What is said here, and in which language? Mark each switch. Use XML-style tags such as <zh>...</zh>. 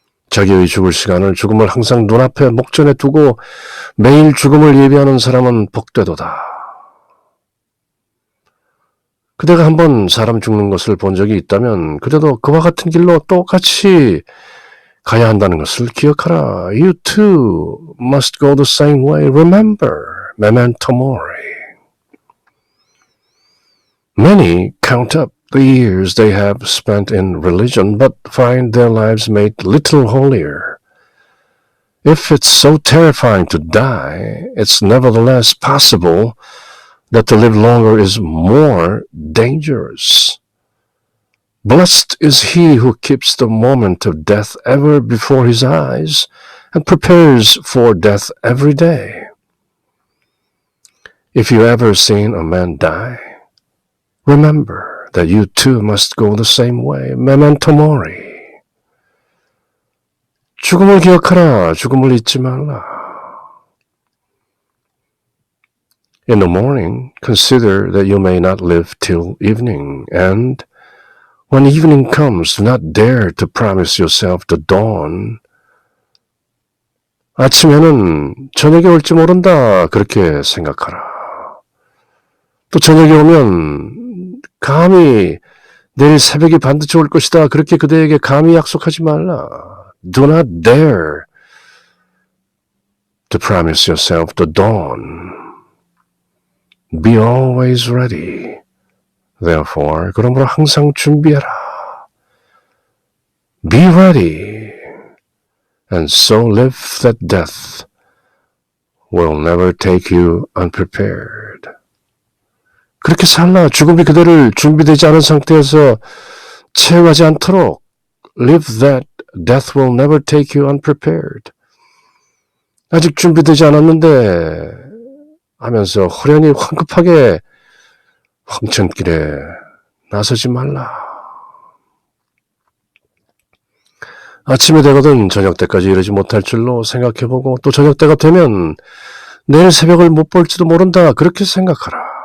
<ko>자기의 죽을 시간을, 죽음을 항상 눈앞에 목전에 두고 매일 죽음을 예비하는 사람은 복되도다. 그대가 한번 사람 죽는 것을 본 적이 있다면 그대도 그와 같은 길로 똑같이 가야 한다는 것을 기억하라.</ko> <en>You too must go the same way. Remember,</en> <la>memento mori.</la> <en>Many count up the years they have spent in religion, but find their lives made little holier. If it's so terrifying to die, it's nevertheless possible that to live longer is more dangerous. Blessed is he who keeps the moment of death ever before his eyes and prepares for death every day. If you ever seen a man die, remember that you too must go the same way.</en> <la>Memento mori.</la> <ko>죽음을 기억하라. 죽음을 잊지 말라.</ko> <en>In the morning, consider that you may not live till evening, and when evening comes, do not dare to promise yourself the dawn.</en> <ko>아침에는 저녁이 올지 모른다. 그렇게 생각하라. 또 저녁이 오면 감히 내일 새벽이 반드시 올 것이다. 그렇게 그대에게 감히 약속하지 말라.</ko> <en>Do not dare to promise yourself the dawn. Be always ready. Therefore,</en> <ko>그러므로 항상 준비해라.</ko> <en>Be ready. And so live that death will never take you unprepared.</en> <ko>그렇게 살라. 죽음이 그대를 준비되지 않은 상태에서 채워가지 않도록</ko> <en>live that death will never take you unprepared.</en> <ko>아직 준비되지 않았는데 하면서 호련히 황급하게 황천길에 나서지 말라. 아침이 되거든 저녁 때까지 이르지 못할 줄로 생각해보고 또 저녁 때가 되면 내일 새벽을 못 볼지도 모른다. 그렇게 생각하라.</ko>